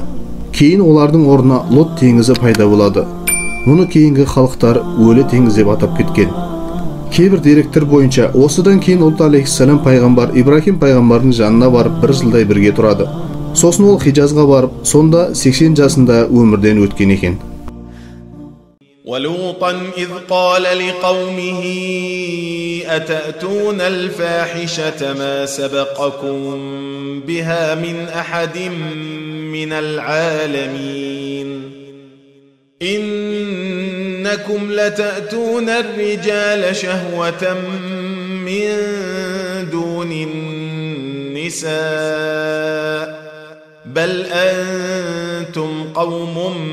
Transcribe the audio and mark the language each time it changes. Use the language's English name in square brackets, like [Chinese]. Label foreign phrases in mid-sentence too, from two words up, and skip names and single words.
[Kazakh] Кейін олардың орнына Лот теңізі пайда болады. Мұны кейінгі халықтар өлі теңіз деп атап кеткен. Кейбір деректер бойынша осыдан кейін Лот алейхиссалам пайғамбар Ибрахим пайғамбардың жанына барып бір жылдай бірге тұрады. Сосын ол Хижазға барып, сонда 80 жасында өмірден өткен екен. [Arabic] وَلُوطًا إِذْ قَالَ لِقَوْمِهِ أَتَأْتُونَ الْفَاحِشَةَ مَا سَبَقَكُمْ بِهَا مِنْ أَحَدٍ مِنَ الْعَالَمِينَ إِنَّكُمْ لَتَأْتُونَ الرِّجَالَ شَهْوَةً مِنْ دُونِ النِّسَاءِ النساء بل أنتم قوم